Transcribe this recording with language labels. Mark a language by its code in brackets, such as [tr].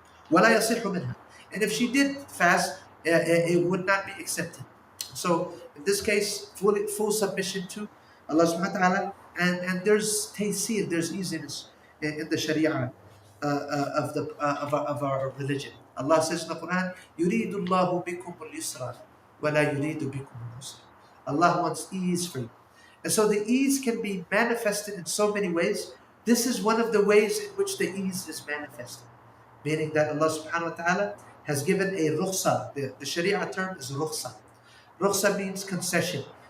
[ar] وَلَا يَصِحُ مِنْهَا. [en] And if she did fast, it would not be accepted. So in this case, full submission to Allah subhanahu wa ta'ala, and there's taysir, there's easiness in the sharia of our religion. Allah says in the Quran, [ar] يُرِيدُ اللَّهُ بِكُمُ الْيُسْرَ وَلَا يُرِيدُ بِكُمُ الْعُسْرَ. [en] Allah wants ease for you. And so the ease can be manifested in so many ways. This is one of the ways in which the ease is manifested. Meaning that Allah subhanahu wa ta'ala has given a rukhsa. The sharia term is rukhsa. Rukhsa means concession.